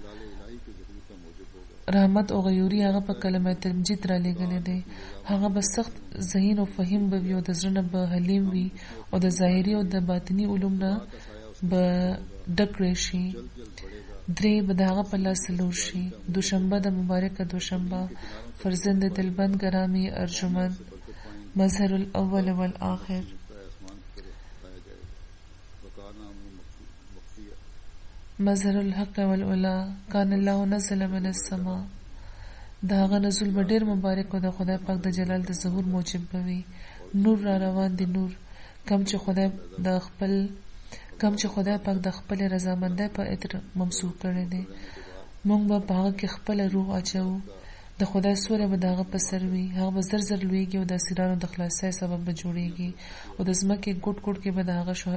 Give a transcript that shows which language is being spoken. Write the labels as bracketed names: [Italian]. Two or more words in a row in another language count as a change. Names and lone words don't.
[Pashto] رحمت او غیوري هغه په کلمه تمجید را لېږلې دی هغه به سخت ذهین او فهیم به وي او د زړه نه به حلیم وي او د ظاهري او د باطني علوم نه به ډک شي درې به د هغه په لاس لور شي دوشنبه د مبارکه دوشنبه [Persian] فرزند دلبند گرامی ارجمند [Arabic] مظهر الاول والآخر مظهر الحق والعلا کان الله نزل من السماء [Pashto] دا هغه نزول به ډېر مبارک او د خدای پاک د جلال د ظهور موجب بوي نور را روان دي نور کم چې خدای پاک د خپل رضامندۍ په اطر ممسوح کړی دی مونږ به په هغه کې خپل روح اچو د خدای سوره به دغه په سر وي هغه به زر زر لویږي او د اسیرانو د خلاصۍ سبب به جوړیږي او د ځمکې ګوټ ګوټ کې به دغه